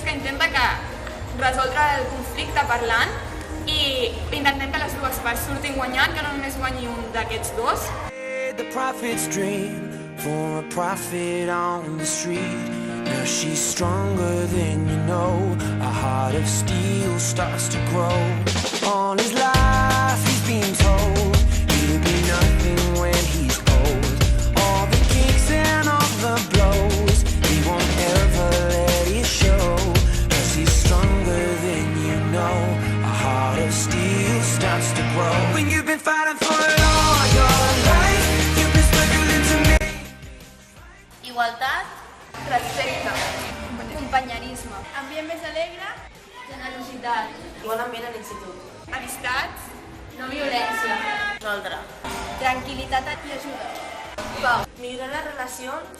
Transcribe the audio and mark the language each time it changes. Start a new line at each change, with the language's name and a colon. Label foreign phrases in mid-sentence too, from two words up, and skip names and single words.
Catalan: que intenta resoldre el conflicte parlant i intentem que les dues parts surtin guanyant, que no només guanyi un d'aquests dos.
English: The prophet's dream for a prophet on the street. Now she's stronger than you know. A heart of steel starts to grow. All his life he's been told he'll be nothing when he's old. All the kicks and all the blows, he won't ever let it show. 'Cause he's stronger than you know. A heart of steel starts to grow. When you've been fighting for it all your life, you've been struggling to make.
Catalan: Igualtat, Respecte, companyerisme, ambient més alegre, generositat, Bon ambient a l'institut. amistats, no violència, Resoldre. tranquil·litat i ajuda, pau, Millorar les relacions.